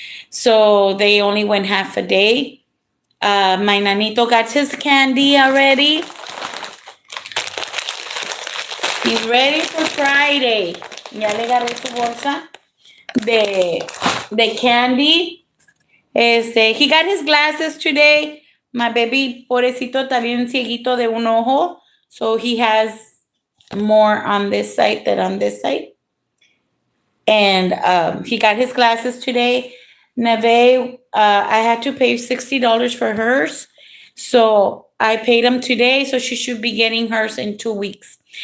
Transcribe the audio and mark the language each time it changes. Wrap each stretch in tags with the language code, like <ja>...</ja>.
<en>So they only went half a day. My nanito got his candy already. He's ready for Friday.</en> <es>Ya le agarré su bolsa de</es> <en>candy. He got his glasses today. My baby,</en> <es>pobrecito, está bien cieguito de un ojo.</es> <en>So he has more on this side than on this side. And he got his glasses today. Neve, I had to pay $60 for hers. So I paid him today. So she should be getting hers in 2 weeks.</en>